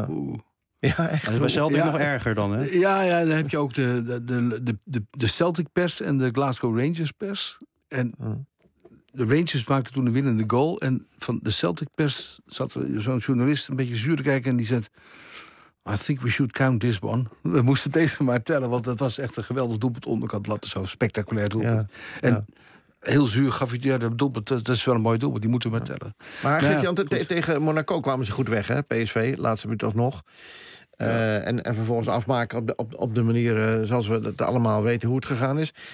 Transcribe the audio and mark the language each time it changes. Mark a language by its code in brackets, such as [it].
[nl] Dat is bij Celtic nog erger dan, hè? Ja, dan heb je ook de Celtic-pers en de Glasgow Rangers-pers. En... De Rangers maakte toen een winnende goal. En van de Celtic-pers zat er zo'n journalist een beetje zuur te kijken. En die zei, [en] I think we should count this one. [nl] We moesten deze maar tellen. Want dat was echt een geweldig doelpunt onderkant. Laten zo spectaculair doelpunt. Ja, en heel zuur gaf hij de doelpunt. Dat is wel een mooi doelpunt. Die moeten we maar tellen. Maar Gert-Jan, tegen Monaco kwamen ze goed weg, hè? PSV, laatste minuut toch nog. Ja. En vervolgens afmaken op de manier zoals we het allemaal weten hoe het gegaan is.